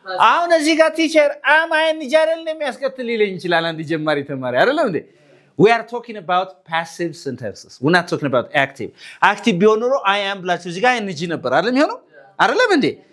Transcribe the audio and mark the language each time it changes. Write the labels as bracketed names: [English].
[Amharic] አሁን እዚህ ጋር ቲቸር [English] am I [Amharic] እንጃለን የሚያስከትል ይለኝ ይችላል አንድ ጀማሪ ተማሪ አይደል እንዴ? [English] We are talking about passive sentences. We're not talking about active. [Amharic] Active ቢሆን ኖሮ [English] I am [Amharic] ብላችሁ እዚህ ጋር እንጂ ነበር አይደል የሚሆነው? አይደለም እንዴ?